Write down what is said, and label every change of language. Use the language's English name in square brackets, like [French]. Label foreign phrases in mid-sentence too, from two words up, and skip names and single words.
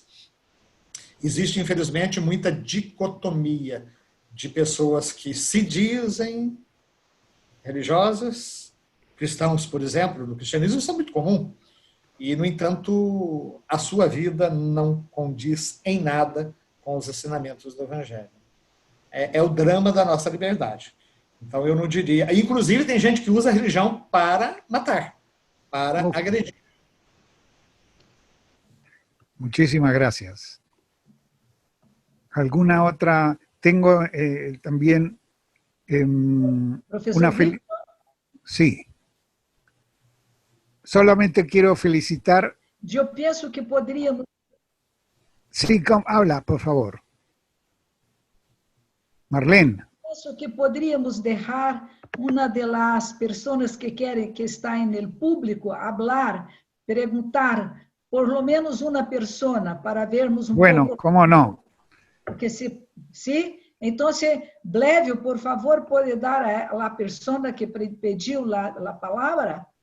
[Portuguese] Existe, infelizmente, muita dicotomia de pessoas que se dizem religiosas, cristãos, por exemplo, no cristianismo isso é muito comum, e, no entanto, a sua vida não condiz em nada com os ensinamentos do Evangelho. É o drama da nossa liberdade. Então, eu não diria... Inclusive, tem gente que usa a religião para matar, para agredir. [Spanish] Muchísimas gracias. ¿Alguna otra? Tengo también [Portuguese] Professor Victor, [Spanish] Sí. Solamente quiero felicitar... [Portuguese] eu penso que poderíamos... [Spanish] Sí, habla, por favor. Marlene. [Portuguese] Penso que poderíamos deixar uma das pessoas que querem, que está no público, falar, perguntar, [Spanish] por lo menos [Portuguese] uma pessoa, para vermos [Spanish] Bueno, [Portuguese] pouco. [Spanish] cómo no. [Portuguese] Porque se então, Blevio, por favor, pode dar a pessoa que pediu a palavra?